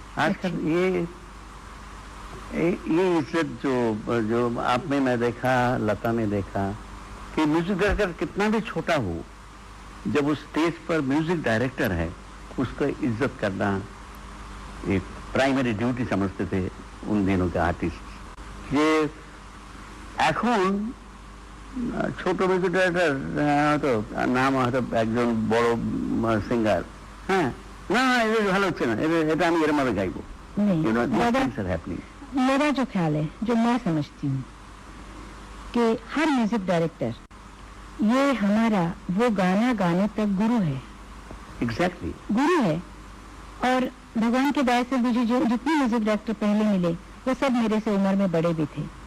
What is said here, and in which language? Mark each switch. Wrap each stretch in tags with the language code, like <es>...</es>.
<hi>आजकल ये इज्जत जो आप में मैं देखा, लता ने देखा कि म्यूजिक डायरेक्टर कितना भी छोटा हो, जब उस स्टेज पर म्यूजिक डायरेक्टर है उसका इज्जत करना एक प्राइमरी ड्यूटी समझते थे उन दिनों के आर्टिस्ट।</hi> <bn>ये এখন ছোট মিউজিক ডাইরেক্টর হয়তো নাম হয়তো একজন বড় সিঙ্গার, হ্যাঁ না এটা ভালো হচ্ছে না, এটা আমি এর মাঝে গাইবো।</bn> <hi>मेरा जो ख्याल है, जो मैं समझती हूँ कि हर म्यूजिक डायरेक्टर ये हमारा वो गाना गाने तक गुरु है।</hi> <en>exactly</en> <hi>गुरु है। और भगवान के दया से मुझे जो जितने म्यूजिक डायरेक्टर पहले मिले वो सब मेरे से उम्र में बड़े भी थे।</hi>